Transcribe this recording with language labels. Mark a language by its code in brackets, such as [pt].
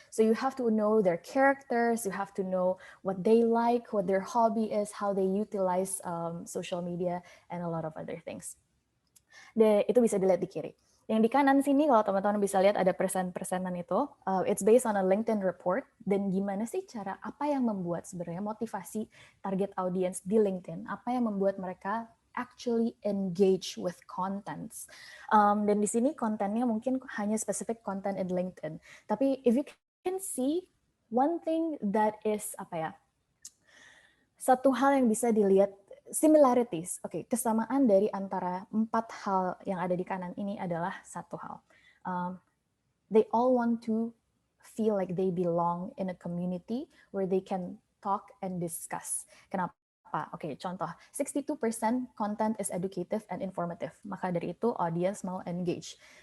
[en] So you have to know their characters, you have to know what they like, what their hobby is, how they utilize social media, and a lot of other things. [id] Itu bisa dilihat di kiri. Yang di kanan sini kalau teman-teman bisa lihat ada persen-persenan itu, [en] it's based on a LinkedIn report. [id] Dan gimana sih cara, apa yang membuat sebenarnya motivasi target audience di LinkedIn, apa yang membuat mereka [en] actually engage with contents. [id] Dan di sini kontennya mungkin hanya [en] specific content in LinkedIn. [id] Tapi [en] if you can see, one thing that is [id] satu hal yang bisa dilihat similarities, kesamaan dari antara 4 hal yang ada di kanan ini adalah satu hal. [en] They all want to feel like they belong in a community where they can talk and discuss. [id] Kenapa? apa? [en] Oke, contoh 62% content is educative and informative. [id] Maka dari itu audience mau engage.